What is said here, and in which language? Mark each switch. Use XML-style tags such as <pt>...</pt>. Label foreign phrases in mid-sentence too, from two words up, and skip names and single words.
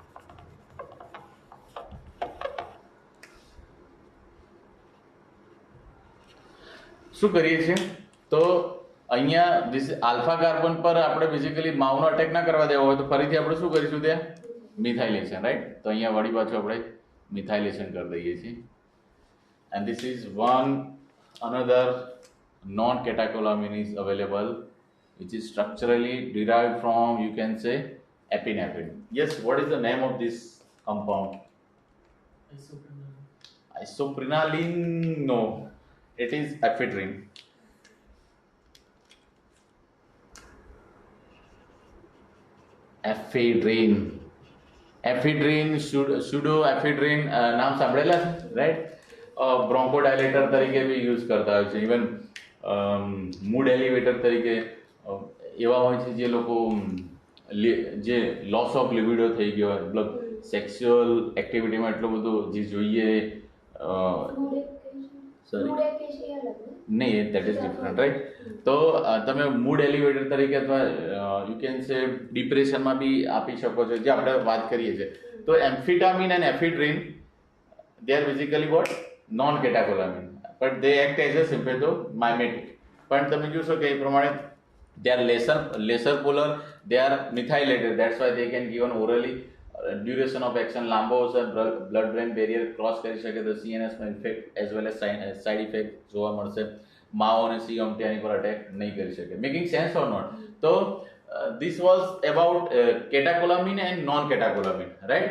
<gu>શું કરીએ છીએ તો અહીંયા</gu> <en>alpha carbon</en> <gu>પર આપણે બેઝિકલી માઉનો અટેક ના કરવા દેવો હોય તો ફરીથી આપણે શું કરીશું? ત્યાં મિથાઇલેશન, રાઈટ? તો અહીંયા વળી પાછું આપણે મિથાઇલેશન કરી દઈએ છીએ.</gu> <en>and this is another non-catecholamine is available which is structurally derived from, you can say, epinephrine. Yes, what is the name of this compound? Isoprenaline. No, it is ephedrine.</en> <gu>એફિડ્રીન, સ્યુડો એફિડ્રીન નામ સાંભળેલા છે, રાઈટ? બ્રોન્કોડાયલેટર તરીકે બી યુઝ કરતા હોય છે. ઇવન મૂડ એલિવેટર તરીકે એવા હોય છે જે લોકો જે</gu> <en>loss of libido</en> <gu>થઈ ગયો હોય, મતલબ</gu> <en>sexual activityમાં</en> <gu>એટલો બધો જે જોઈએ નહીં,</gu> <en>that is different,</en> <gu>રાઈટ? તો તમે</gu> <en>mood elevator</en> <gu>તરીકે અથવા</gu> <en>you can say</en> <gu>ડિપ્રેશનમાં બી આપી શકો છો, જે આપણે વાત કરીએ છીએ.</gu> <en>તો amphetamine and ephedrine they are basically what? Non catecholamine, but they act as a sympathomimetic.</en> <gu>પણ તમે જોશો કે એ પ્રમાણે</gu> <en>they are lesser polar, they are methylated, that's why they can given orally. duration of action</en> <gu>લાંબો હશે,</gu> <en>blood brain barrier</en> <gu>ક્રોસ કરી શકે તો CNSમાં</gu> <en>in fact as well as side effect</en> <gu>જોવા મળશે. માઓ અને CM તેની પર અટેક નહીં કરી શકે.</gu> <en>making sense or not? તો this was about catecholamine and non catecholamine, right?</en>